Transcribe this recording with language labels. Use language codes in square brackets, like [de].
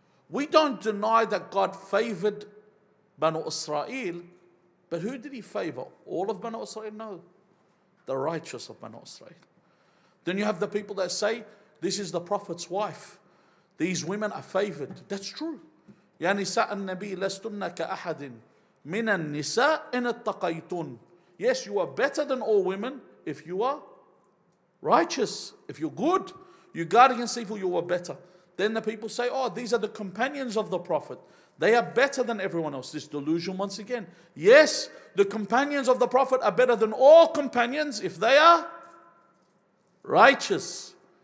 [en] We don't deny that God favored Banu Israel, but who did He favor? All of Banu Israel? No. The righteous of Banu Israel. Then you have the people that say, this is the Prophet's wife. These women are favored. That's true. [ar] يا نساء النبي لستن كأحد من النساء إن اتقيتن. [en] Yes, you are better than all women if you are righteous. If you're good, you guard against evil, you are better. Then the people say, oh, these are the companions of the Prophet. They are better than everyone else. This delusion once again. Yes, the companions of the Prophet are better than all companions if they are righteous.